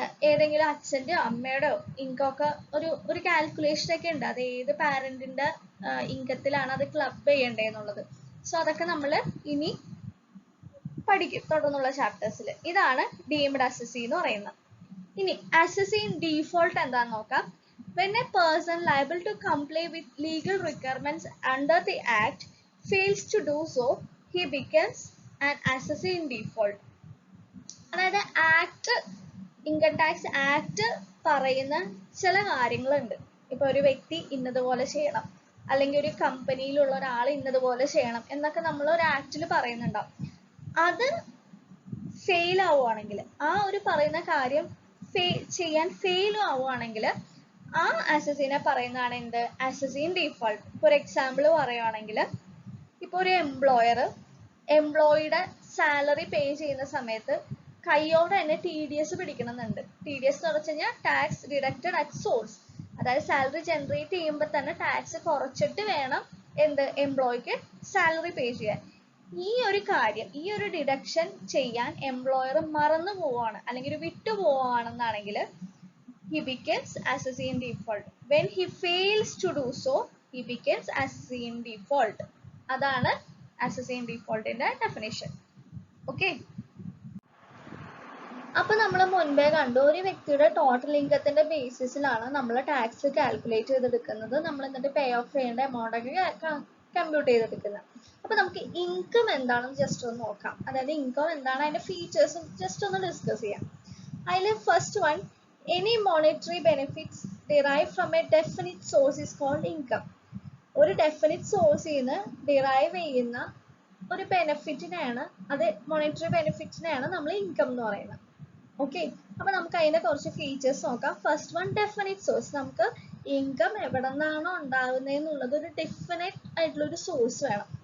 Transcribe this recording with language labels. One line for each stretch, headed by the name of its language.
Malayalam: ഏതെങ്കിലും അച്ഛൻ്റെയോ അമ്മയുടെയോ ഇൻകം ഒക്കെ ഒരു കാൽക്കുലേഷൻ ഒക്കെ ഉണ്ട്, അത് ഏത് പാരന്റിന്റെ ഇൻകത്തിലാണ് അത് ക്ലബ് ചെയ്യേണ്ടതെന്നുള്ളത്. സോ അതൊക്കെ നമ്മൾ ഇനി പഠിക്കും തുടർന്നുള്ള ചാപ്റ്റേഴ്സിൽ. ഇതാണ് ഡീംഡ് അസസി എന്ന് പറയുന്നത്. ഇനി അസസി ഇൻ ഡീഫോൾട്ട് എന്താന്ന് നോക്കാം.
English: When a person liable to comply with legal requirements under the act fails to do so, he becomes an assessee in default.
Malayalam: അതായത് ആക്ട്, ഇൻകം ടാക്സ് ആക്ട് പറയുന്ന ചില കാര്യങ്ങളുണ്ട്. ഇപ്പൊ ഒരു വ്യക്തി ഇന്നതുപോലെ ചെയ്യണം, അല്ലെങ്കിൽ ഒരു കമ്പനിയിലുള്ള ഒരാൾ ഇന്നതുപോലെ ചെയ്യണം എന്നൊക്കെ നമ്മൾ ഒരു ആക്ടിൽ പറയുന്നുണ്ടാവും. അത് ഫെയിൽ ആവുകയാണെങ്കിൽ, ആ ഒരു പറയുന്ന കാര്യം ചെയ്യാൻ ഫെയിൽ ആവുകയാണെങ്കിൽ ആ അസസിനെ പറയുന്നതാണ് എന്ത്, assessee in default. For example പറയുകയാണെങ്കിൽ, ഇപ്പൊ ഒരു എംപ്ലോയിയുടെ സാലറി പേ ചെയ്യുന്ന സമയത്ത് കൈയോടെ തന്നെ TDS പിടിക്കണമെന്നുണ്ട്. TDS എന്ന് പറഞ്ഞു കഴിഞ്ഞാൽ ടാക്സ് ഡിഡക്റ്റഡ് അറ്റ് സോഴ്സ്. അതായത് സാലറി ജനറേറ്റ് ചെയ്യുമ്പോൾ തന്നെ ടാക്സ് കുറച്ചിട്ട് വേണം എന്ത് എംപ്ലോയിക്ക് സാലറി പേ ചെയ്യാൻ. ഈ ഒരു കാര്യം, ഈ ഒരു ഡിഡക്ഷൻ ചെയ്യാൻ എംപ്ലോയർ മറന്നു പോവാണ് അല്ലെങ്കിൽ വിട്ടു പോവാണെന്നാണെങ്കിൽ
English: he becomes assessee in default. When he fails to do so, he becomes assessee in default.
Malayalam: അതാണ് assessee in default ന്റെ ഡെഫിനിഷൻ. ഓക്കെ. അപ്പൊ നമ്മൾ മുൻപേ കണ്ടു, ഒരു വ്യക്തിയുടെ ടോട്ടൽ ഇൻകത്തിന്റെ ബേസിസിലാണ് നമ്മൾ ടാക്സ് കാൽക്കുലേറ്റ് ചെയ്തെടുക്കുന്നത്. നമ്മൾ എന്നിട്ട് പേ ഓഫ് ചെയ്യേണ്ട എമൗണ്ട് ഒക്കെ കമ്പ്യൂട്ട് ചെയ്തെടുക്കുന്നത്. അപ്പൊ നമുക്ക് ഇൻകം എന്താണെന്ന് ജസ്റ്റ് ഒന്ന് നോക്കാം. അതായത് ഇൻകം എന്താണ്, അതിന്റെ ഫീച്ചേഴ്സും ജസ്റ്റ് ഒന്ന് ഡിസ്കസ് ചെയ്യാം.
English: അതിൽ first one, any monetary benefits derived from a definite source is called income.
Malayalam: ഒരു ഡെഫിനിറ്റ് സോഴ്സിൽ നിന്ന് ഡിറൈവ് ചെയ്യുന്ന ഒരു ബെനിഫിറ്റിനെയാണ്, അത് മോണിറ്ററി ബെനിഫിറ്റ്സിനെയാണ് നമ്മൾ ഇൻകം എന്ന് പറയുന്നത്. ഓക്കെ. അപ്പൊ നമുക്ക് അതിന്റെ കുറച്ച് ഫീച്ചേഴ്സ് നോക്കാം. First one, definite source. നമുക്ക് ഇൻകം എവിടെ നിന്നാണോ ഉണ്ടാകുന്നതെന്നുള്ളത് ഒരു ഡെഫിനറ്റ് ആയിട്ടുള്ള ഒരു സോഴ്സ് വേണം.